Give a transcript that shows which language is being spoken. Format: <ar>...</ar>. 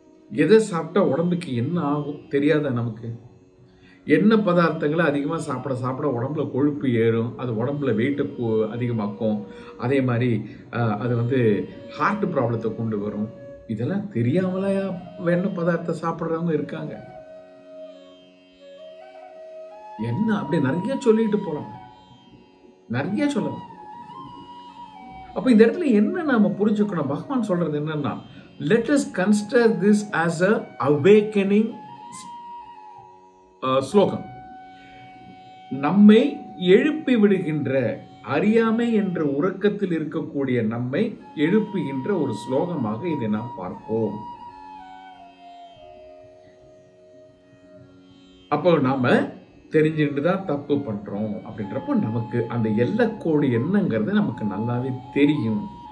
<ta>எதை சாப்பிட்டா உடம்புக்கு என்ன ஆகும் தெரியாத நமக்கு? என்ன பதார்த்தங்களை அதிகமா சாப்பிட சாப்பிட உடம்புல கொழுப்பு ஏறும், அது உடம்புல வெயிட்டை அதிகமாக்கும், அதே மாதிரி அது ஹார்ட் ப்ராப்ளத்தை கொண்டு வரும். இதெல்லாம் தெரியாமலையா வேணும் பதார்த்தம் சாப்பிடுறவங்க இருக்காங்க. என்ன அப்படி நிறைய சொல்லிட்டு போலாம், நிறைய சொல்லலாம். அப்ப இந்த இடத்துல என்ன நாம புரிஞ்சுக்கணும்? பகவான் சொல்றது என்னன்னா,</ta> <en>let us consider this as a awakening ஸ்லோகம்.</en> <ta>நம்மை எழுப்பி விடுகின்ற, அறியாமை என்ற உறக்கத்தில் இருக்கக்கூடிய நம்மை எழுப்புகின்ற ஒரு ஸ்லோகமாக இதை நாம் பார்ப்போம். அப்போ நாம தெரிஞ்சுட்டு தான் தப்பு பண்றோம் அப்படின்றப்போ நமக்கு அந்த எல்லைக்கோடு என்னங்கிறது நமக்கு நல்லாவே தெரியும்.</ta>